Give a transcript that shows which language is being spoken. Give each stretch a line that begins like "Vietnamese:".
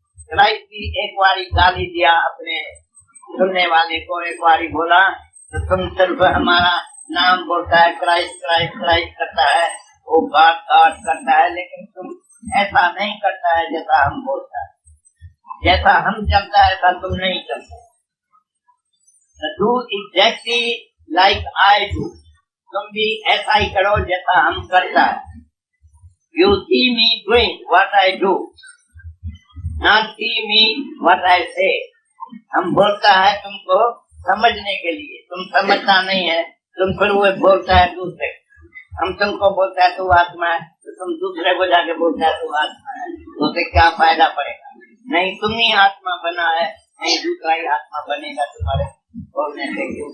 Hindi: Christ भी एक बारी गाली दिया अपने सुनने वाले को, एक बारी बोला तो तुम सिर्फ हमारा नाम बोलता है, क्राइस्ट क्राइस्ट क्राइस्ट करता है, वो बात काट करता है, लेकिन तुम ऐसा नहीं करता है जैसा हम बोलता है। जैसा हम चलता है ऐसा तुम नहीं चलते।
English: do exactly like I do,
Hindi: तुम भी ऐसा ही करो जैसा हम करता है।
English: You see me doing what I do, not see me what I say.
Hindi: हम बोलता है तुमको समझने के लिए, तुम समझता नहीं है, तुम फिर वो बोलता है दूसरे। हम तुमको बोलता है तू आत्मा है, तो तुम दूसरे को जाके बोलता है तू आत्मा है, तो उससे क्या फायदा पड़ेगा? नहीं तुम ही आत्मा बना है, नहीं दूसरा ही आत्मा बनेगा तुम्हारे बोलने से।